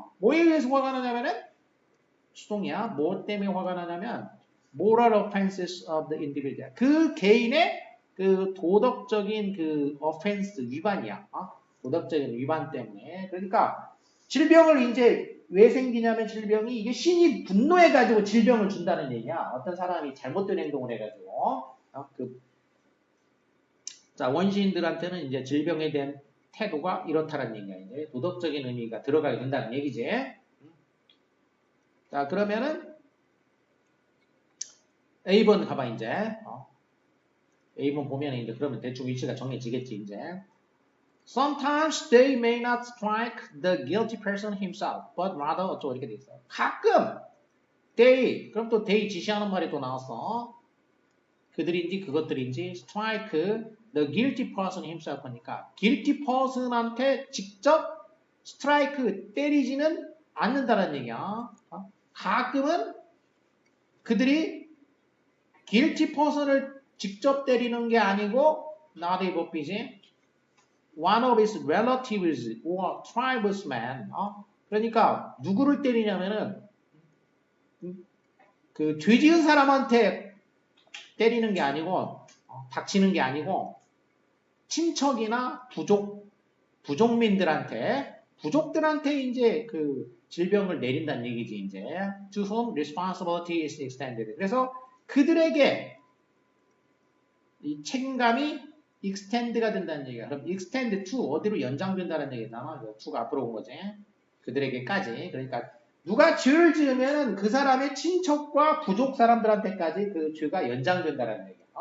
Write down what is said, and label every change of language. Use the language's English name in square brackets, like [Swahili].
[Korean] 뭐에 의해서 화가 나냐면은, 수동이야. 뭐 때문에 화가 나냐면, [English] moral offenses of the individual. [Korean] 그 개인의 그 도덕적인 그 offense, 위반이야. 도덕적인 위반 때문에. 그러니까 질병을 이제 왜 생기냐면 질병이 이게 신이 분노해가지고 질병을 준다는 얘기야. 어떤 사람이 잘못된 행동을 해가지고. 자, 원시인들한테는 이제 질병에 대한 태도가 이렇다는 얘기야. 이제 도덕적인 의미가 들어가게 된다는 얘기지. 자, 그러면은 A번 가봐, 이제. A번 보면 이제 그러면 대충 위치가 정해지겠지, 이제. [English] Sometimes they may not strike the guilty person himself, but rather [Korean] 어쩌고 이렇게 돼 있어. 가끔 they 그럼 또 they 지시하는 말이 또 나왔어. 그들인지 그것들인지 [English] strike the guilty person himself [Korean] 하니까 guilty person한테 직접 strike 때리지는 않는다는 얘기야. 가끔은 그들이 guilty person을 직접 때리는 게 아니고 not a 법이지. [English] One of his relatives or tribesmen. [Korean] 그러니까 누구를 때리냐면은 그 죄 지은 사람한테 때리는 게 아니고 닥치는 게 아니고 친척이나 부족민들한테 이제 그 질병을 내린다는 얘기지 이제. [English] To whom responsibility is extended. [Korean] 그래서 그들에게 이 책임감이 extend가 된다는 얘기야. 그럼 extend to 어디로 연장된다는 얘기잖아. to가 앞으로 온 거지. 그들에게까지. 그러니까 누가 죄를 지으면 그 사람의 친척과 부족 사람들한테까지 그 죄가 연장된다는 얘기야.